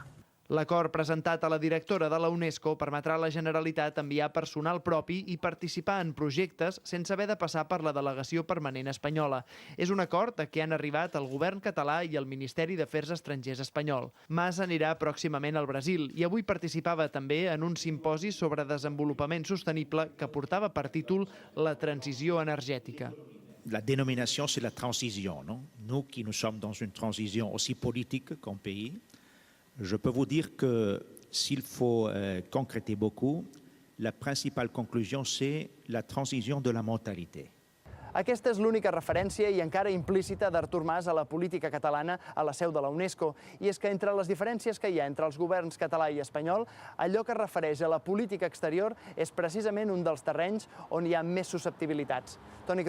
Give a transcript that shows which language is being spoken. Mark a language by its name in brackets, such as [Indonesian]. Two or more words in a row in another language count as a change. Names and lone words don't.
[Catalan] L'acord presentat a la directora de la UNESCO permetrà a la Generalitat enviar personal propi i participar en projectes sense haver de passar per la delegació permanent espanyola. És un acord a què han arribat el govern català i el Ministeri d'Afers Estrangers espanyol. Mas anirà pròximament al Brasil i avui participava també en un simposi sobre desenvolupament sostenible que portava per títol La transició energètica. [French] La dénomination, c'est la transition, non? Nous qui nous sommes dans une transition aussi politique qu'un pays, je peux vous dire que s'il faut concrétiser beaucoup, la principale conclusion, c'est la transition de la mentalité. [Catalan] Aquesta és l'única referència i encara implícita d'Artur Mas a la política catalana a la seu de la UNESCO. I és que entre les diferències que hi ha entre els governs català i espanyol, allò que es refereix a la política exterior és precisament un dels terrenys on hi ha més susceptibilitats.